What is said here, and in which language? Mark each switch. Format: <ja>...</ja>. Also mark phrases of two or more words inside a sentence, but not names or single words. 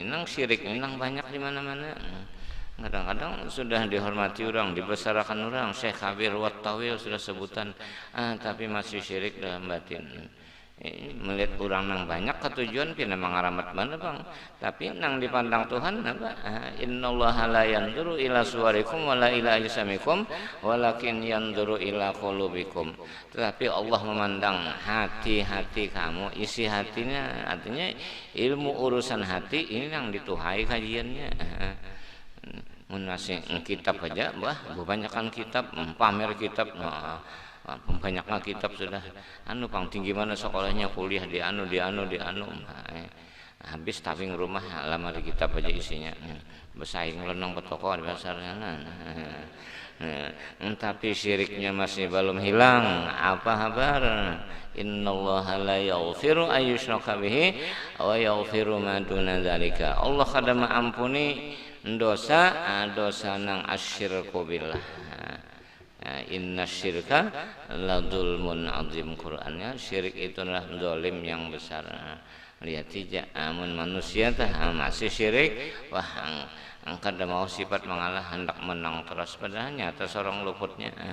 <bjn>Nang syirik ini nang banyak di mana-mana. Kadang-kadang sudah dihormati orang, dibesarkan orang, Syekh Kabir Wat Tawil sudah sebutan, tapi masih syirik dalam batin. Melihat orang nang banyak ketujuan pina mangaramat mana bang, tapi nang dipandang Tuhan apa?</bjn> <ar>إن الله لا ينظر إلى صوركم ولا إلى أجسامكم ولكن ينظر إلى قلوبكم.</ar> <bjn>Tetapi Allah memandang hati-hati kamu, isi hatinya, artinya ilmu urusan hati ini yang dituhai kajiannya. Menasih kitab aja, kebanyakan kitab, pamer kitab, banyaknya kitab sudah. Pang tinggi mana sekolahnya, kuliah di anu. Habis taving rumah lama di kitab aja isinya. Bersaing lenong ke toko di pasarnya. Tapi syiriknya masih belum hilang. Apa kabar?</bjn> <ar>إن الله لا يغفر أن يشرك به ويغفر ما دون ذلك.</ar> <bjn>Allah kada mengampuni dosa nang asyirku billah.</bjn> <ar>إن الشرك لظلم عظيم.</ar> <bjn>Qur'annya syirik itu adalah zalim yang besar. Lihat aja amun manusia masih syirik, kada mau sifat mengalah, hendak menang terus, padahal nyata seorang luputnya.</bjn>